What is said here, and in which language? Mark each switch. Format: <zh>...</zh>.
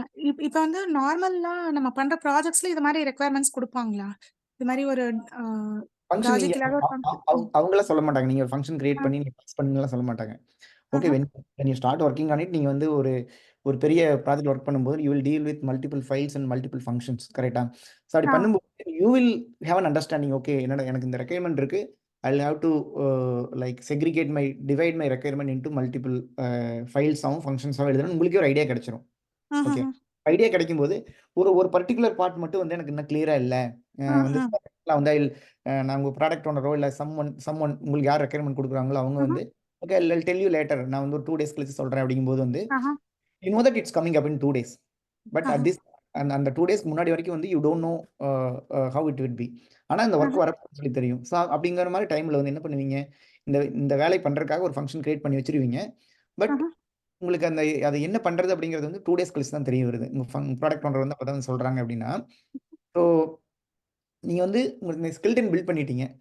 <ta>இப்போ வந்து நார்மலா நம்ம பண்ற ப்ராஜெக்ட்ஸ்ல இது மாதிரி ரெக்குவயர்மெண்ட்ஸ் கொடுப்பாங்களா? இது மாதிரி ஒரு ஃபங்க்ஷன் அவங்கள சொல்ல மாட்டாங்க. நீங்க ஒரு ஃபங்க்ஷன் கிரியேட் பண்ணி நீங்க பாஸ் பண்ணுங்கலாம் சொல்ல மாட்டாங்க.</ta> <en>okay when you start working on it,</en> <ta>நீங்க வந்து ஒரு பெரிய ப்ராஜெக்ட் ஒர்க் பண்ணும்போது</ta> <en>you will deal with multiple files and multiple functions. கரெக்ட்டா? So</en> <ta>அப்படி பண்ணும்போது</ta> <en>you will have an understanding.</en> <ta>Okay எனக்கு இந்த ரெக்யர்மெண்ட் இருக்கு.</ta> <en>I'll have to like divide my requirement into multiple files ஆவும் functions ஆவும்</en> <ta>எழுதணும். உங்களுக்கே ஒரு ஐடியா கிடைச்சிரும். ஓகே ஐடியா கிடைக்கும் போது ஒரு பர்டிகுலர் பார்ட் மட்டும் வந்து எனக்கு இன்னும் கிளியரா இல்லை. வந்து வந்து நான் உங்க ப்ராடக்ட் ஓனரோ இல்லை சம்மொன் உங்களுக்கு யார் ரெக்யர்மெண்ட் கொடுக்குறாங்களோ அவங்க வந்து okay</ta> <en>I'll tell you later,</en> <ta>நான் வந்து ஒரு 2 days கழிச்சு சொல்றேன் அப்படிங்கும்போது வந்து</ta> <en>you know that it's coming up in 2 days. But at this</en> <ta>அந்த 2 days முன்னாடி வரைக்கும் வந்து</ta> <en>you don't know how it will be.</en> <ta>ஆனா இந்த ஒர்க் வரப்போன்னு சொல்லி தெரியும். ஸோ அப்படிங்கிற மாதிரி டைம்ல வந்து என்ன பண்ணுவீங்க, இந்த வேலை பண்றதுக்காக ஒரு ஃபங்க்ஷன் கிரியேட் பண்ணி வச்சிருவீங்க. பட் உங்களுக்கு அது என்ன பண்றது அப்படிங்கிறது வந்து 2 days கழிச்சு தான் தெரிய வருது. உங்க ப்ராடக்ட் ஓனர் வந்து அப்பதான் சொல்றாங்க அப்படின்னா, ஸோ நீங்க வந்து உங்களுக்கு ஸ்கெல்டன் பில்ட் பண்ணிட்டீங்க.</ta>